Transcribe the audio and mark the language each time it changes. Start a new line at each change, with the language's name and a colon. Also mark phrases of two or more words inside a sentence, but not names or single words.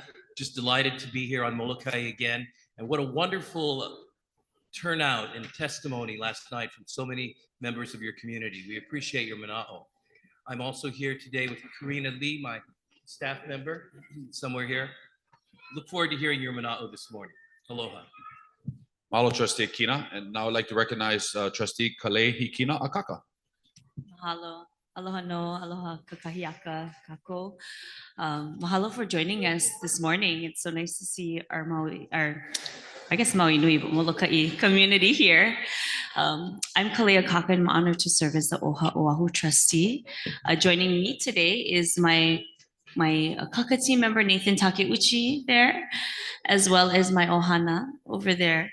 English: Just delighted to be here on Molokai again. And what a wonderful turnout and testimony last night from so many members of your community. We appreciate your mana'o. I'm also here today with Karina Lee, my staff member, somewhere here. Look forward to hearing your mana'o this morning. Aloha. Mahalo, Trustee Akina. And now I'd like to recognize Trustee Kalehikina Akaka. Mahalo.
Hawaiian: Aloha no, aloha kakahiaka kako.
English: Mahalo for joining us this morning. It's so nice to see our Maui Nui, but Molokai community here. I'm Kalea Kaka, and I'm honored to serve as the OHA Oahu trustee. Joining me today is my Kaka team member Nathan Takeuchi there, as well as my Ohana over there.